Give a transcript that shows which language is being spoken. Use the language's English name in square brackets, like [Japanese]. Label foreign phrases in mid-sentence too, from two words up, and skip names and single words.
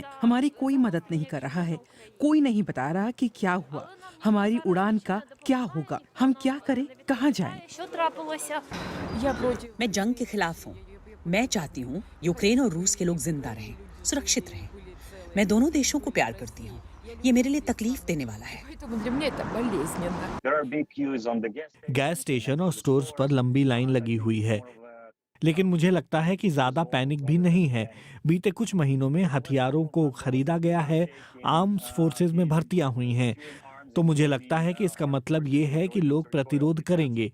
[Hindi] हमारी कोई मदद नहीं कर रहा है। कोई नहीं बता रहा कि क्या हुआ, हमारी उड़ान का क्या होगा, हम क्या करें, कहाँ जाएं। मैं जंग के खिलाफ हूँ। मैं चाहती हूँ यूक्रेन और रूस के लोग जिंदा रहें, सुरक्षित रहें। मैं दोनों देशों को प्यार करती हूँ। ये मेरे लिए तकलीफ देने वाला है। [Russian] Поэтому для меня это болезненно. [English] gas station [Hindi] और स्टोर्स पर लंबी लाइन लगी हुई है, लेकिन मुझे लगता है कि ज्यादा पैनिक भी नहीं है। बीते कुछ महीनों में हथियारों को खरीदा गया है, [English] arms forces [Hindi] में भर्तियां हुई हैं, तो मुझे लगता है कि इसका मतलब ये है कि लोग प्रतिरोध करेंगे।